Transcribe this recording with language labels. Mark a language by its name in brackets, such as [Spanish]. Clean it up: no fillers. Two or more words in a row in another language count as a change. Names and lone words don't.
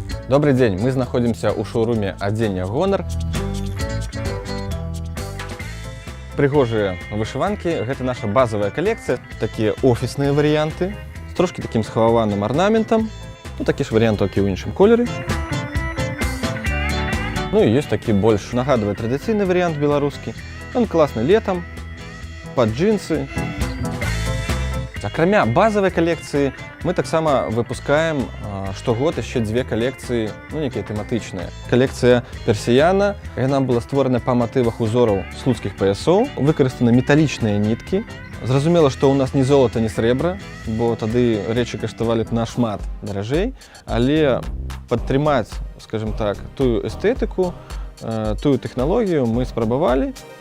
[Russian] Добрый день, мы находимся у шоуруме [Belarusian] адзення Гонар. Прыгожыя вышыванкі, гэта наша базовая коллекция. [Russian] Такие офисные варианты с трошки таким схававаным орнаментом. [Belarusian] Ну, такі ж варианты, які ў іншым колеры. Ну и есть такі больш нагадвае традыцыйны вариант беларускі. [Russian] Он классный летом, под джинсы. [Belarusian] Акрамя [Russian] базовой коллекции, [Belarusian] мы таксама выпускаем штогод яшчэ две коллекции, ну, некія тэматычныя. Коллекция персияна, яна была створана па матывах узораў слуцкіх паясоў. Выкарыстаны металлічныя ніткі. Зразумела, што ў нас ні золата, ні срэбра, бо тады рэчы каштавалі нашмат даражэй, але падтрымаць, скажем так, тую эстэтыку, тую тэхналогію мы спрабавалі.